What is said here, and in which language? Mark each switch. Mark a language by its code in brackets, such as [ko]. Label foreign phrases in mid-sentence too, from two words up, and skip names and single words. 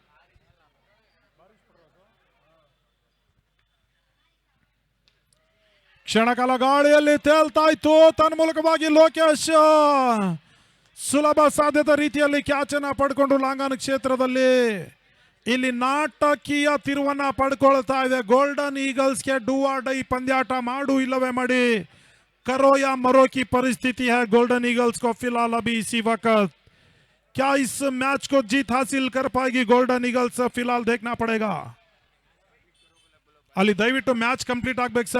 [kn] ಕ್ಷಣಕಾಲ ಗಾಳಿಯಲ್ಲಿ ತೇಲ್ತಾ ಇತ್ತು. ತನ್ಮೂಲಕವಾಗಿ ಲೋಕೇಶ್ ಸುಲಭ ಸಾಧ್ಯದ ರೀತಿಯಲ್ಲಿ ಕ್ಯಾಚ್ ಅನ್ನ ಪಡ್ಕೊಂಡು ಲಾಂಗನ್ ಕ್ಷೇತ್ರದಲ್ಲಿ ಇಲ್ಲಿ ನಾಟಕೀಯ ತಿರುವನ್ನ ಪಡ್ಕೊಳ್ತಾ ಇದೆ. ಗೋಲ್ಡನ್ ಈಗಲ್ಸ್ಗೆ ಡೂ ಆರ್ ಡೈ ಪಂದ್ಯಾಟ ಮಾಡು ಇಲ್ಲವೇ ಮಾಡಿ [hi] करो या मरो की परिस्थिति है गोल्डन ईगल्स को फिलहाल अभी इसी वक्त. क्या इस मैच को जीत हासिल कर पाएगी गोल्डन ईगल्स? फिलहाल देखना पड़ेगा. [kn] ಅಲ್ಲಿ ದಯವಿಟ್ಟು [en] match complete [kn] ಆಗ್ಬೇಕು ಸರ್.